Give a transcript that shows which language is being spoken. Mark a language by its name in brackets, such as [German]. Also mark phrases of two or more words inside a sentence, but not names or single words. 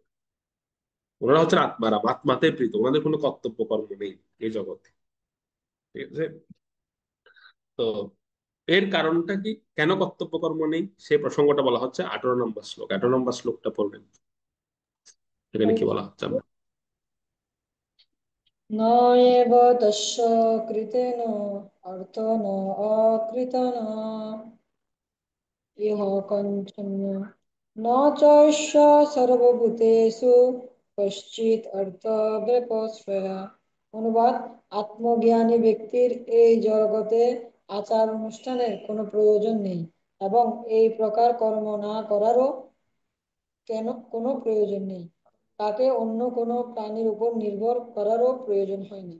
[Bangla] ওনারা হচ্ছেন আত্মারাম, আত্মাতে প্রীত, ওনাদের কোনো কর্তব্য কর্ম নেই এই জগতে। ঠিক আছে। তো এর কারণটা কি, কেন কর্তব্য কর্ম নেই, সেই প্রসঙ্গটা বলা হচ্ছে 18 নম্বর শ্লোক। 18 নম্বর শ্লোকটা পড়বেন, এখানে কি বলা হচ্ছে আমরা। [Sanskrit] न एव तस्य कृतेन अर्थ न अकृतन इह कञ्चन न चैष सर्वभूतेषु কশ্চিৎ অর্থ ব্যপশ্রয়া। [Bangla] অনুবাদ: আত্মজ্ঞানী ব্যক্তির এই জগতে আচার অনুষ্ঠানের কোনো প্রয়োজন নেই, এবং এই প্রকার কর্ম না করারও কোনো প্রয়োজন নেই। তাকে অন্য কোনো প্রাণীর উপর নির্ভর করারও প্রয়োজন হয় না।